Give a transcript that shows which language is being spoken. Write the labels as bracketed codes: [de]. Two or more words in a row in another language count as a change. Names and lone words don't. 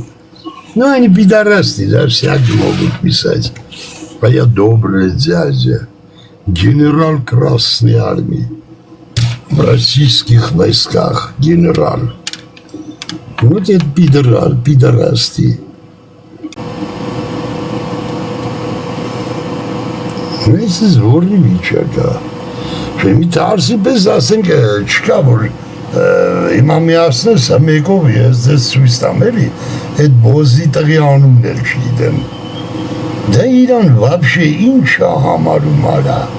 [ru] Ну, они пидорасты, да, всякие могут писать. А я добрый дядя, генерал Красной Армии, в российских войсках генерал. Вот это пидорасты. [hy] Այս է զորնի վիճակա, շեմի տարսի պես ասենք չկա, որ իմամիասնես մեկով ես ձեզ սույս տամ էլի, այդ բոզի տղի անումն էլ չգիտեմ, դա իրան վաբշե ինչ է համարում արա,